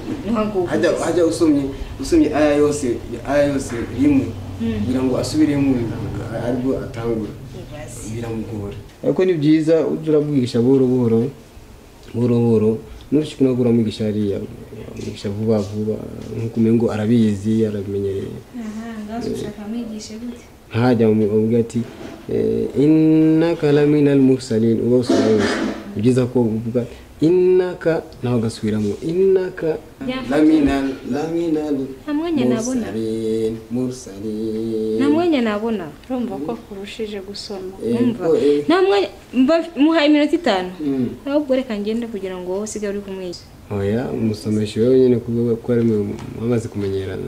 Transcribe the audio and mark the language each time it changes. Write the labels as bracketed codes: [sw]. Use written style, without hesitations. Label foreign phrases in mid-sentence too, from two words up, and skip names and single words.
[rw] Hajya usomye aya yose rimwe kugira ngo asubiremo ariko atangura. Biramugora. Ariko ni byiza urabwigisha buhoro nushikuna kuramwigisha hariya mwigisha vuba nkukumengo arabizi arabimenyereye. Ngazo ushaka mwigishe gute? Hajya umubwira ati [ar] إنك لمن المرسلين [rw] ubasubira. Byiza ko uvuga innaka naho gasubiramo [ar] إنك لمن [rw] namwanya nabona mursalin namwanya nabona urumva ko kurushije gusoma. Namwanya muhaye iminota 5 ahubwo reka ngende kugira ngo wowe usigare uri kumwigisha. Oya umusomesha wewe nyine kuko ari mwamaze kumenyerana